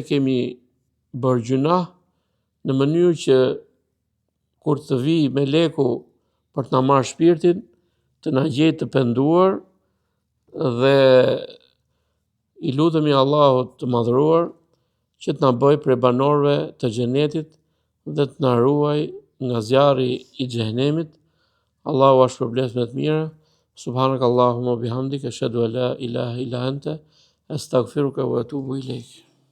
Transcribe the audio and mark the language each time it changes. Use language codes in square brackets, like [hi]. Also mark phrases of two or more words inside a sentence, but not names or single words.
[sq] kemi bërë gjunah, në mënyrë që kur të vi meleku për të na marrë shpirtin, të na gjejë të penduar dhe i lutemi Allahut të madhëruar që të na bëjë prej banorëve të xhenetit dhe të na ruaj nga zjarri i xhehenemit. Allahu është shpërblet me të mira. [ar] سبحانك اللهم وبحمدك أشهد أن لا إله إلا أنت أستغفرك وأتوب إليك.